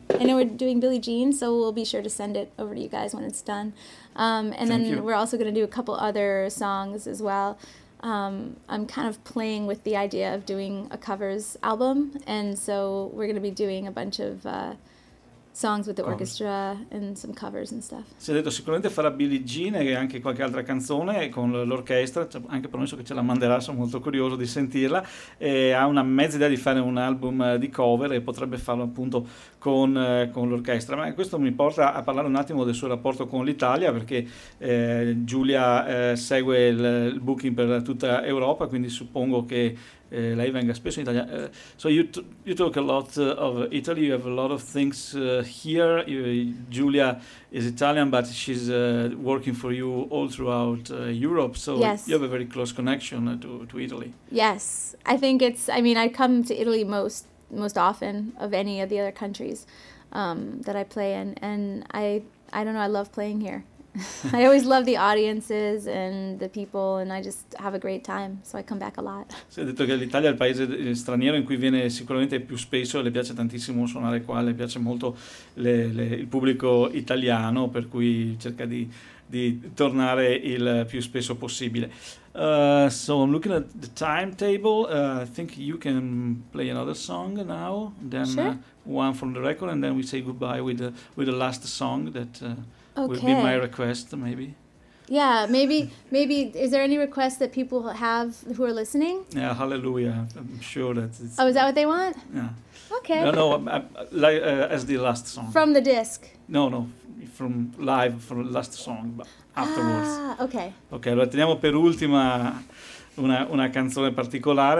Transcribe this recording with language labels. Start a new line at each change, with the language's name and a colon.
English: I know we're doing Billie Jean, so we'll be sure to send it over to you guys when it's done. And then we're also gonna do a couple other songs as well. I'm kind of playing with the idea of doing a covers album, and so we're gonna be doing a bunch of... songs with the orchestra and some covers and stuff.
Italian: Si è detto sicuramente farà Billie Jean e anche qualche altra canzone con l'orchestra, c'è anche promesso che ce la manderà, sono molto curioso di sentirla, e ha una mezza idea di fare un album di cover e potrebbe farlo appunto con l'orchestra. Ma questo mi porta a parlare un attimo del suo rapporto con l'Italia, perché Giulia segue il booking per tutta Europa, quindi suppongo che lei venga spesso in Italia.
English: So you talk a lot of Italy. You have a lot of things here. Giulia is Italian, but she's working for you all throughout Europe. So yes. You have a very close connection to Italy. Yes, I think it's. I mean, I come to Italy most often of any of the other countries that I play in, and I don't know. I love playing here. I always love the audiences and the people, and I just have a great time, so I come back a lot.
Italian: Si è detto che l'Italia è il paese straniero in cui viene sicuramente più spesso, le piace tantissimo suonare qua, le piace molto il pubblico italiano, per cui cerca di tornare il più spesso possibile.
English: So I'm looking at the timetable. I think you can play another song now, then sure. One from the record, and then we say goodbye with the last song that... Okay. Would be my request, maybe. Yeah, maybe. Is there any request that people have who are listening? Yeah, Hallelujah. I'm sure that it's... Oh, is that what they want? Yeah. Okay. No, as the last song. From the disc? No, from live, from the last song, but afterwards. Ah, okay.
Italian: Okay, allora teniamo per ultima una canzone particolare.